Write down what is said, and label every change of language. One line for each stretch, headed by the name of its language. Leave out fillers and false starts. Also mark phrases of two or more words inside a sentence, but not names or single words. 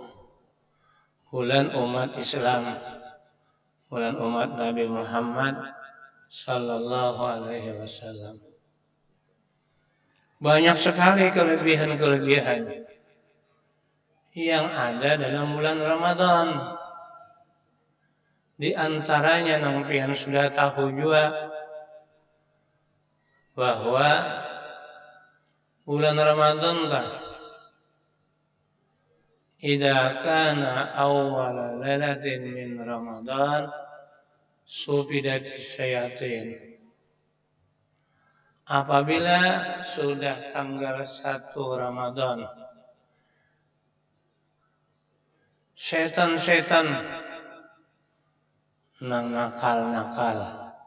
Banjar: Bulan umat Islam. Bulan umat Nabi Muhammad sallallahu alaihi wasallam. Banyak sekali kelebihan-kelebihan yang ada dalam bulan Ramadan. Di antaranya nang pian sudah tahu juga bahwa bulan Ramadan lah
Arabic: idza kana awwal lailatin min Ramadan sufidatis syayatin.
Banjar: Apabila sudah tanggal 1 Ramadan, setan-setan nang nakal.